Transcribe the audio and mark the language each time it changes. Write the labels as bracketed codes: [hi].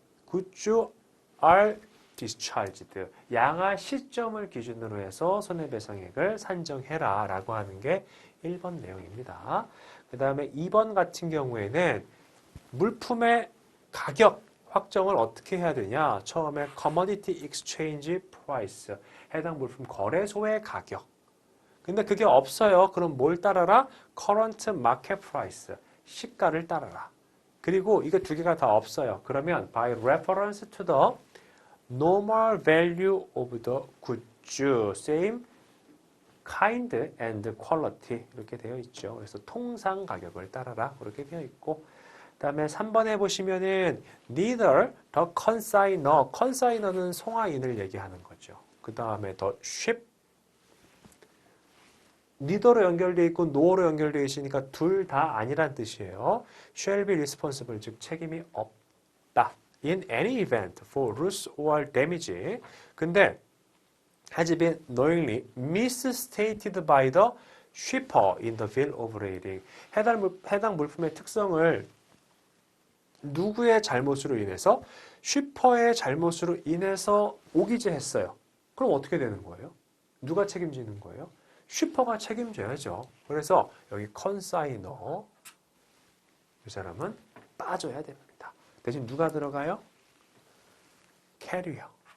[en] Goods are discharged. [ko] 양화 시점을 기준으로 해서 손해배상액을 산정해라 라고 하는 게 1번 내용입니다. 그 다음에 2번 같은 경우에는 물품의 가격 확정을 어떻게 해야 되냐. 처음에 [en] commodity exchange price. [ko] 해당 물품 거래소의 가격. 근데 그게 없어요. 그럼 뭘 따라라? [en] current market price. [ko] 시가를 따라라. 그리고 이거 두 개가 다 없어요. [en] 그러면 by reference to the normal value of the goods, same kind and quality [ko] 이렇게 되어 있죠. 그래서 통상 가격을 따라라 그렇게 되어 있고, 그다음에 3번에 보시면은 [en] neither the consignor, consignor [ko] 는 송화인을 얘기하는 거죠. 그 다음에 [en] the ship, neither [ko] 로 연결되어 있고 no로 연결되어 있으니까 둘 다 아니란 뜻이에요. [en] shall be responsible, [ko] 즉 책임이 없다. [en] in any event for loss or damage. [ko] 근데 [en] has been knowingly misstated by the shipper in the bill of lading. [ko] 해당 물품의 특성을 누구의 잘못으로 인해서? 쉬퍼의 잘못으로 인해서 오기재했어요. 그럼 어떻게 되는 거예요? 누가 책임지는 거예요? 쉬퍼가 책임져야죠. 그래서 여기 컨사이너, 이 사람은 빠져야 됩니다. 대신 누가 들어가요? 캐리어.